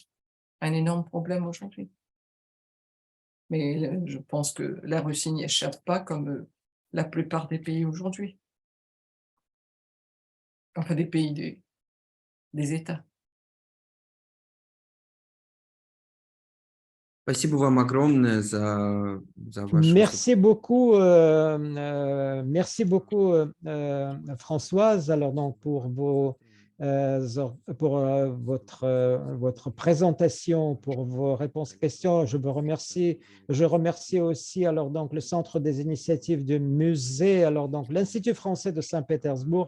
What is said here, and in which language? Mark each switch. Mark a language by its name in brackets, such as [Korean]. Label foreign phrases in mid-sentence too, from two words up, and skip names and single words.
[French] Un énorme problème aujourd'hui. Mais je pense que la Russie n'y échappe pas, comme la plupart des pays aujourd'hui. Enfin, des pays, des États. [Russian] Спасибо вам огромное за ваше [French] Merci beaucoup, Françoise, alors donc pour votre présentation, pour vos réponses et questions. Je remercie aussi alors donc le Centre des initiatives du musée, alors donc l'Institut français de Saint-Pétersbourg.